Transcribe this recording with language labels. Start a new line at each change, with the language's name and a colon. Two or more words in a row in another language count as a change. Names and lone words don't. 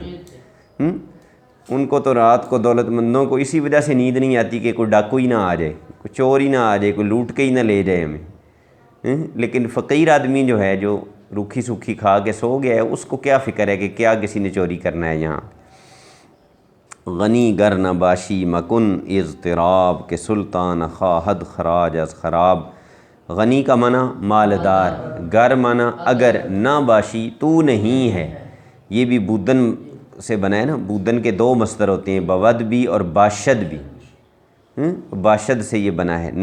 Urdu: ان کو تو رات کو دولت مندوں کو اسی وجہ سے نیند نہیں آتی کہ کوئی ڈاکو ہی نہ آ جائے، کوئی چور ہی نہ آ جائے، کوئی لوٹ کے ہی نہ لے جائے ہمیں۔ لیکن فقیر آدمی جو ہے، جو روکھی سوکھی کھا کے سو گیا ہے، اس کو کیا فکر ہے کہ کیا کسی نے چوری کرنا ہے یہاں۔
Persian: غنی گر نہ باشی مکن اضطراب کے سلطان خواہد خراج از خراب۔
Urdu: غنی کا معنی مالدار، گر معنی اگر، نہ باشی تو نہیں ہے، یہ بھی بودن سے بنا ہے نا، بودن کے دو مصدر ہوتے ہیں، بود بھی اور باشد بھی، باشد سے یہ بنا ہے۔